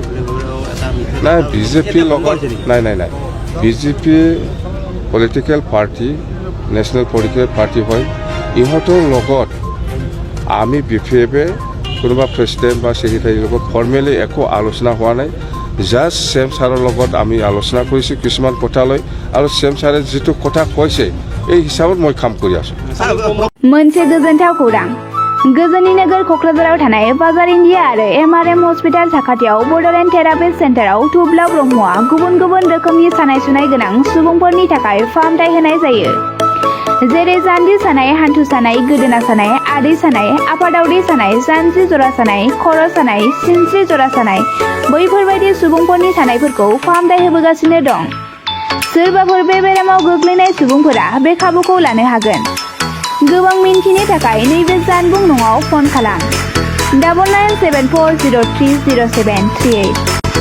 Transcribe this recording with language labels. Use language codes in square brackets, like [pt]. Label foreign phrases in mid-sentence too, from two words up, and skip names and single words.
[as] নাই বিজেপিৰ লগত নাই বিজেপি [en] political party national political party [as] হয় ইহঁতৰ লগত আমি BPFে কোনোবা প্ৰেচিডেণ্ট বা ছেক্ৰেটাৰীৰ লগত ফৰ্মেলি একো আলোচনা হোৱা নাই জাষ্ট চেম ছাৰৰ লগত আমি আলোচনা কৰিছোঁ কিছুমান কথা লৈ আৰু চেম ছাৰে যেটো কথা কৈছে এই হিচাপত মই কাম কৰি আছোঁ [brx] मोनसे गोजोनथाव खौरां गोजोननि नोगोर क'क्राझाराव थानाय बाजार इन्डिया आरो MRM हस्पिटाल साखाथियाव बड'लेण्ड थेरापि सेन्टाराव थुब्ला ब्रह्मआ गुबुन रोखोमनि सानाय सुनाय गोनां सुबुंफोरनि थाखाय फाहामथाय होनाय जायो जेरै जान्जि सानाय हान्थु सानाय गोदोना सानाय आदै सानाय आफादावदै सानाय जानजि जरा सानाय खर' सानाय सिनस्रि जरा सानाय बैफोरबायदि सुबुंफोरनि सानायफोरखौ फाहामथाय होबोगासिनो दं सोरबाफोर बे बेरामाव गोग्लैनाय सुबुंफोरा बे खाबुखौ लानो हागोन गोबां मिन्थिनो थाखाय नैबे जानबुं नङाव फन खालाम 9974030738